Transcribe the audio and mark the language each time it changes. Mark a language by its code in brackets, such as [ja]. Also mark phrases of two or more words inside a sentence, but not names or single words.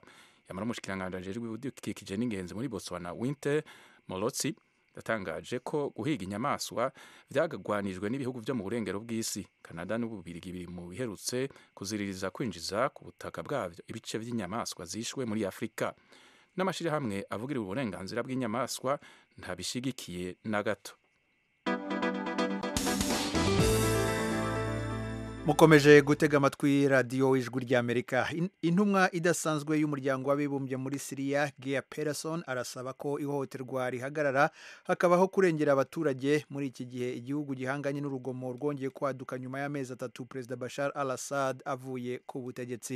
[rn] Yamara umushikiranganji ajejwe ibidukikije n'ingenzi muri Botswana Winter Malotsi yatangaje ko guhiga inyamaswa vyagagwanijwe n'ibihugu vyo mu burengero bw'isi. Canada n'Ububirigi biri mu biherutse kuziririza kwinjiza ku butaka bwavyo ibice vy'inyamaswa zishwe muri Afrika. N'amashirahamwe avugira uburenganzira bw'inyamaswa ntabishigikiye na gato. Mukomeje gutega amatwi radiyo ijwi ry'Amerika. Intumwa idasanzwe y'umuryango w'abibumbye muri Syria, Geir Pedersen, arasaba ko ihohoterwa rihagarara hakabaho kurengera abaturage muri iki gihe igihugu gihanganye n'urugomo rwongeye kwaduka nyuma y'amezi 3 Perezida Bashar al-Assad avuye ku butegetsi.